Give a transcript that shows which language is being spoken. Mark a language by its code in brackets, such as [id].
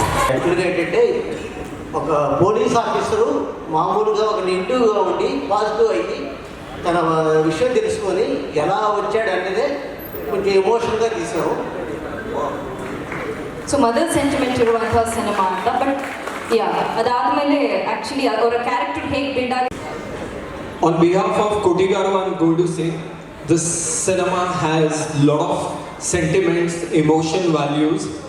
[te] యాక్చువల్గా ఏంటంటే ఒక పోలీస్ ఆఫీసరు మామూలుగా ఒక నెగిటివ్గా ఉండి పాజిటివ్ అయ్యి తన విషయం తెలుసుకొని ఎలా వచ్చాడు అనేది కొంచెం ఎమోషనల్గా తీసాము. [kn] ಸೊ ಮದರ್ ಸೆಂಟಿಮೆಂಟ್ ಇರುವಂತಹ ಸಿನಿಮಾ ಅಂತ. ಬಟ್ ಅದಾದ್ಮೇಲೆ ಆಕ್ಚುಲಿ ಅವರ ಕ್ಯಾರೆಕ್ಟರ್ ಹೇಗೆ ಬಿಲ್ಡ್ ಆಗಿ. [en] On behalf of Kotigaru, I'm going to say this cinema has lot of sentiments, emotion, values.